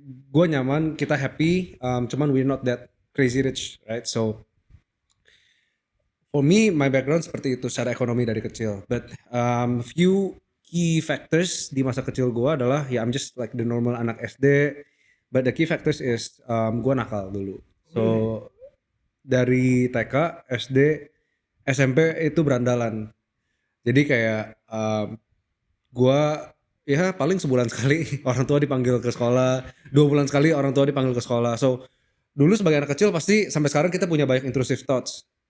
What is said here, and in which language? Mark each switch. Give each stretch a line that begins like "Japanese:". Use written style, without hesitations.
Indonesian: Gue nyaman, kita
English: happy,
Indonesian: cuman
English: we're not that crazy rich, right? So for me, my background
Indonesian: seperti itu secara ekonomi dari kecil.
English: But few key factors
Indonesian: di masa kecil gue adalah
English: I'm just like the normal
Indonesian: anak SD.
English: But the key factors is
Indonesian: gue nakal dulu. So dari TK, SD, SMP itu berandalan. Jadi kayak gue ya paling sebulan sekali orang tua dipanggil ke sekolah, 2 bulan sekali orang tua dipanggil ke sekolah. So dulu sebagai anak kecil pasti sampai sekarang kita punya banyak
English: intrusive thoughts.